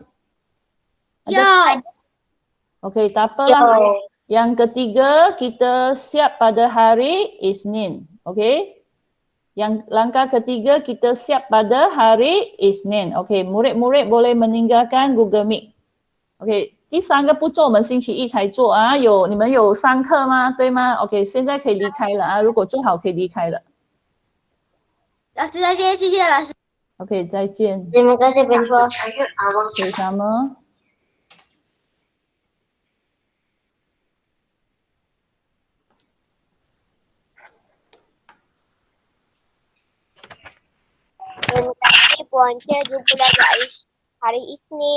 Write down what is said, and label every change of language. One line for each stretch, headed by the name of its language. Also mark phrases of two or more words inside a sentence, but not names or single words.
Malay: Ya. Okey, tak apalah. Yang ketiga, kita siap pada hari Isnin. Okey? Yang langkah ketiga, kita siap pada hari Isnin. Okey, murid-murid boleh meninggalkan Google Meet. Okey,
Chinese: 第三个步骤我们星期一才做啊，你们有上课吗？对吗？ OK， 现在可以离开了啊，如果做好可以离开了。老师再见，谢谢老师。 OK， 再见。
Malay: Terima kasih Penpo. percaya awang cakap. Sama. Terima kasih Puan Cia. Jumpa lagi hari Isnin.